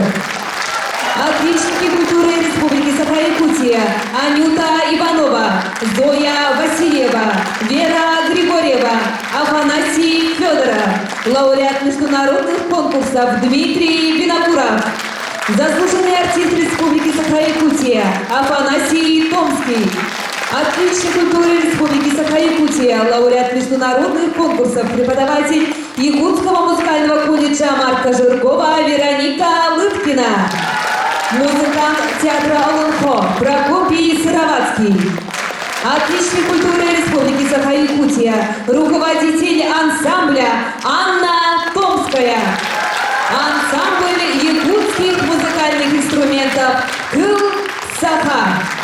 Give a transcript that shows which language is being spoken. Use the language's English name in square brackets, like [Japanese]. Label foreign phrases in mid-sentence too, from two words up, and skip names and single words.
[Russian] Отличники культуры Республики Саха-Якутия Анюта Иванова, Зоя Васильева, Вера Григорьева, Афанасий Федоров. Лауреат международных конкурсов Дмитрий Винокуров. Заслуженный артист Республики Саха-Якутия Афанасий Томский. Отличник культуры Республики Саха-Якутия, лауреат международных конкурсов, преподаватель Якутского музыкального колледжа Марка Жиркова Вероника Лыткина. Музыкант театра Алунхо Прокопий Сыровацкий. Отличник культуры Республики Саха-Якутия, руководитель ансамбля Анна Томская. Ансамбль якутских музыкальных инструментов Кыл-Саха.